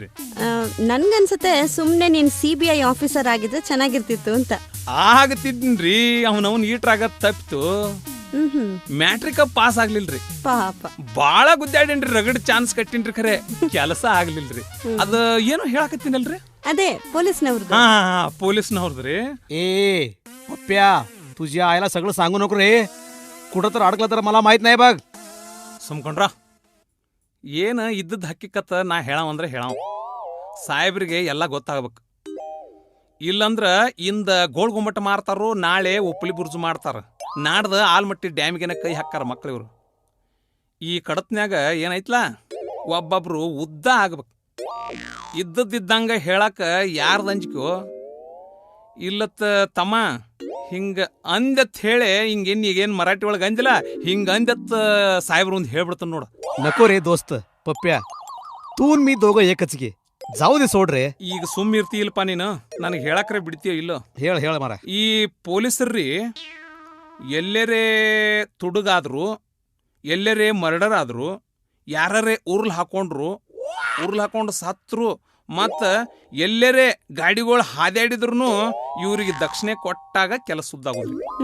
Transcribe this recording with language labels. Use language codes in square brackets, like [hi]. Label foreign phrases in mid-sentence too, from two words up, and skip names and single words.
[kn] ನನ್ಗನ್ಸತ್ತೆ ಸುಮ್ನೆ ನೀನ್ CBI ಆಫೀಸರ್ ಆಗಿದ್ರೆ ಚೆನ್ನಾಗಿರ್ತಿತ್ತು ಅಂತ. ಆಗತಿದ್ನ್ರಿ, ಅವನವನ್ ಈಟ್ರಾಗ ತಪ್ಪಿತು. ಮ್ಯಾಟ್ರಿಕ ಪಾಸ್ ಆಗ್ಲಿಲ್ರಿ. ಪಾಪ ಬಾಳ ಗುದ್ದಾಡೇನ್ರಿ, ರಗಡ್ ಚಾನ್ಸ್ ಕಟ್ಟಿನ್ರಿ, ಖರೆ ಕೆಲಸ ಆಗ್ಲಿಲ್ರಿ. ಅದ ಏನೋ ಹೇಳಕತ್ತೀನಲ್ರಿ, ಅದೇ ಪೊಲೀಸ್ನವ್ರದ್ದು. ಹಾ ಪೊಲೀಸ್ನವ್ರದ್ರಿ. [mr] ए पप्प्या तुझ्या आईला सगळं सांगू नको रे. कुठं तर अडकलं तर मला माहित नाही बघ. [kn] ಸುಮ್ಕೊಂಡ್ರ ಏನ ಇದ್ದದ್ ಹಕ್ಕಿಕತ್ತ ನಾ ಹೇಳಾವಂದ್ರೆ ಹೇಳಾವ. ಸಾಹೇಬ್ರಿಗೆ ಎಲ್ಲ ಗೊತ್ತಾಗ್ಬೇಕು. ಇಲ್ಲಂದ್ರ ಇಂದ ಗೋಳ್ ಗುಮ್ಮಟ ಮಾರ್ತಾರೋ, ನಾಳೆ ಉಪ್ಪಳಿ ಬುರ್ಜು ಮಾಡ್ತಾರ, ನಾಡ್ದ ಆಲ್ಮಟ್ಟಿ ಡ್ಯಾಮಿಗೆನ ಕೈ ಹಾಕ್ಕಾರ ಮಕ್ಳು ಇವ್ರು. ಈ ಕಡತ್ನ್ಯಾಗ ಏನೈತ್ಲಾ, ಒಬ್ಬೊಬ್ರು ಉದ್ದ ಆಗ್ಬೇಕು. ಇದ್ದದ್ದಿದ್ದಂಗ ಹೇಳಾಕ ಯಾರ್ದ ಅಂಜಿಕೋ ಇಲ್ಲತ್ತ ತಮ್ಮ ಹಿಂಗ ಅಂದತ್ ಹೇಳಿ ಹಿಂಗೇನ್ ಈಗೇನ್ ಮರಾಠಿ ಒಳಗೆ ಅಂದಿಲ್ಲ, ಹಿಂಗ ಅಂದತ್ ಸಾಹೇಬ್ರು ಒಂದು ಹೇಳ್ಬಿಡ್ತಾನ ನೋಡ. [mr] नको रे दोस्त पप्प्या, तू न मी दोघं एकच गे. जाऊ दे सोड रे. [kn] ಈಗ ಸುಮ್ಮ ಇರ್ತೀಯಲ್ಪ ನೀನು, ನನಗೆ ಹೇಳಕ್ರೆ ಬಿಡ್ತೀಯ ಇಲ್ಲೋ? ಹೇಳ ಮಾರ. ಈ ಪೊಲೀಸರ್ರಿ ಎಲ್ಲರೇ ತುಡುಗಾದ್ರು, ಎಲ್ಲರೇ ಮರ್ಡರ್ ಆದ್ರು, ಯಾರೇ ಉರ್ಲ್ ಹಾಕೊಂಡು ಸತ್ರು, ಮತ್ತ ಎಲ್ಲರೇ ಗಾಡಿಗಳು ಹಾದ್ಯಾಡಿದ್ರು ಇವ್ರಿಗೆ ದಕ್ಷಿಣೆ ಕೊಟ್ಟಾಗ ಕೆಲಸ ಸುದ್ದಾಗೋದ್ರಿ.